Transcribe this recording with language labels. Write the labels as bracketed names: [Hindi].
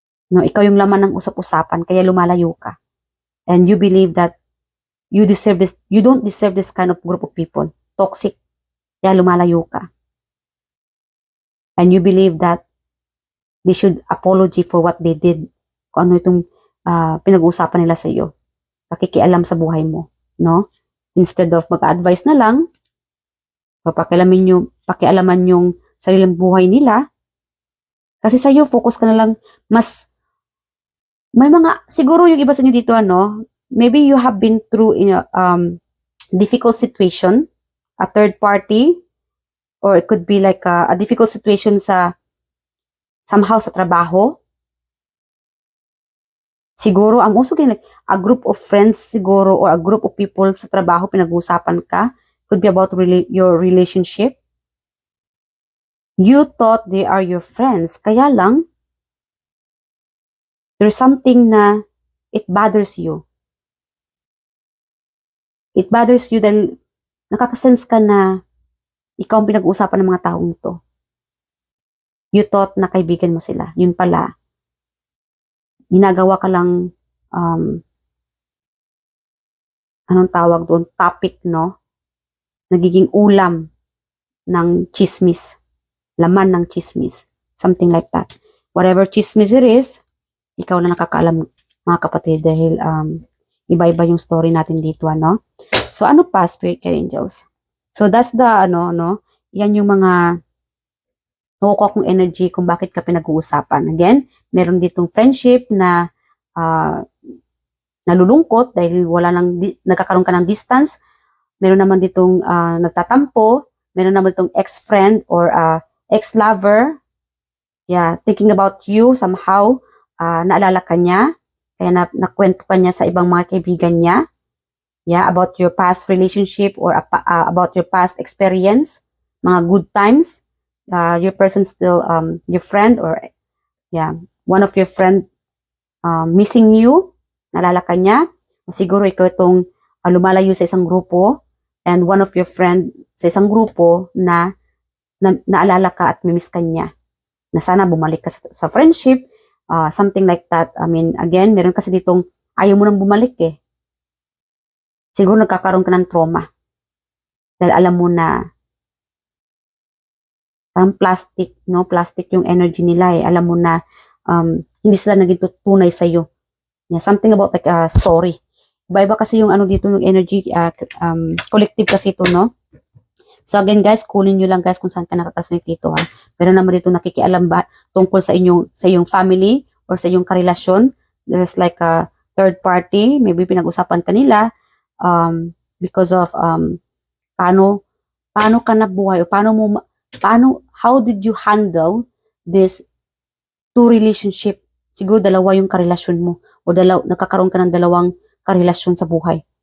[Filipino] No, ikaw yung laman ng usap-usapan, kaya lumalayo ka. [English] And you believe that you don't deserve this kind of group of people. Toxic. [Filipino] Kaya lumalayo ka. [English] And you believe that they should apology for what they did. [Filipino] Kung ano itong pinag-uusapan nila sa iyo. Pakikialam sa buhay mo. No? Instead of mag-advise na lang, pakialaman yung sariling buhay nila. Kasi sa iyo, focus ka na lang. [English] May mga, [Filipino] siguro yung iba sa inyo dito, [English] maybe you have been through in a difficult situation, a third party, or it could be like a difficult situation somehow sa trabaho. Siguro, I'm also getting like a group of friends siguro or a group of people [Filipino] sa trabaho pinag-uusapan ka. [English] Could be about your relationship. You thought they are your friends. [Filipino] Kaya lang, [English] there's something na it bothers you. It bothers you [Filipino] dahil nakakasense ka na ikaw ang pinag-uusapan ng mga taong ito. [English] You thought [Filipino] na kaibigan mo sila. Yun pala, ginagawa ka lang, anong tawag doon? Topic, no? Nagiging ulam ng chismis. Laman ng chismis. [English] Something like that. [Filipino] Whatever chismis it is, ikaw na nakakaalam, mga kapatid, dahil iba-iba yung story natin dito, So, ano pa, Spirit Angels? [English] So that's the no, [Filipino] yan yung mga nakukuha kong energy kung bakit ka pinag-uusapan. Again, meron ditong friendship na nalulungkot dahil nagkakaroon ka ng distance. Meron naman ditong nagtatampo. Meron naman ditong ex-friend or ex-lover. [English] Yeah, thinking about you somehow. [Filipino] Naalala ka niya. Kaya nakwento ka niya sa ibang mga kaibigan niya. [English] Yeah, about your past relationship or about your past experience. [Filipino] Mga good times. [English] Your person still, your friend or yeah, one of your friend missing you, [Filipino] naalala ka niya, siguro ikaw itong lumalayo sa isang grupo and one of your friend sa isang grupo na naalala ka at mimiss ka niya, na sana bumalik ka sa friendship, [English] something like that. I mean, again, [Filipino] meron kasi ditong ayaw mo nang bumalik eh. Siguro nagkakaroon ka ng trauma dahil alam mo na parang plastic, no? Plastic yung energy nila eh. Alam mo na hindi sila naging tunay sa'yo. [English] Yeah, something about like a story. [Filipino] Iba-iba kasi yung ano dito ng energy, collective kasi ito, no? So again guys, kunin nyo lang guys kung saan ka nakakasunod dito ha. Pero naman dito nakikialam ba tungkol sa iyong family or sa iyong karelasyon. [English] There's like a third party, maybe [Filipino] pinag-usapan kanila because of paano ka nabuhay o [English] how did you handle this two relationship? [Filipino] Siguro dalawa yung karelasyon mo o nagkakaroon ka ng dalawang karelasyon sa buhay.